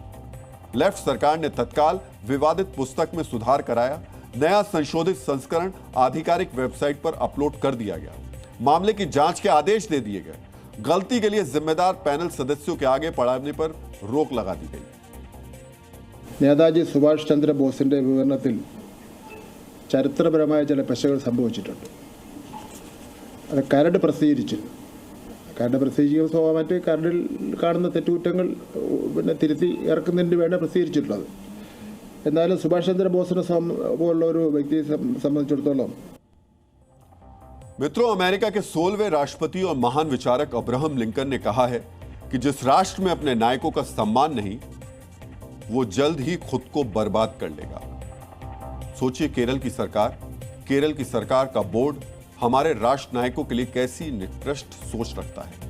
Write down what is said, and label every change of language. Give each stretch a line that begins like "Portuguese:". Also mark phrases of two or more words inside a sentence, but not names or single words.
Hindi: लेफ्ट सरकार ने तत्काल विवादित पुस्तक में सुधार कराया। नया संशोधित संस्करण आधिकारिक वेबसाइट पर अपलोड कर दिया गया। मामले की जांच के आदेश दे दिए गए। गलती के लिए जिम्मेदार पैनल सदस्यों के आगे पढ़ाने पर रोक लगा दी गई।
Malayalam: നേതാജി സുഭാഷ് ചന്ദ്ര ബോസിന്റെ വിവരണത്തിൽ ചരിത്രപരമായ ചില പെശകൾ സംഭവിച്ചിട്ടുണ്ട്. അത് കരട് പ്രസിദ്ധീകരിച്ചു. കരട് പ്രസിദ്ധീകരിക്കുന്ന സ്വാഭാവികമായിട്ട് കരടിൽ കാണുന്ന തെറ്റുകുറ്റങ്ങൾ തിരുത്തി ഇറക്കുന്നതിന് വേണ്ടി പ്രസിദ്ധീകരിച്ചിട്ടുള്ളത്. എന്നാലും സുഭാഷ് ചന്ദ്ര ബോസിനെ പോലുള്ള ഒരു വ്യക്തിയെ സംബന്ധിച്ചിടത്തോളം
Hindi: मित्रों, अमेरिका के 16वें राष्ट्रपति और महान विचारक अब्राहम लिंकन ने कहा है कि जिस राष्ट्र में अपने नायकों का सम्मान नहीं, वो जल्द ही खुद को बर्बाद कर लेगा। सोचिए केरल की सरकार का बोर्ड हमारे राष्ट्र नायकों के लिए कैसी निकृष्ट सोच रखता है।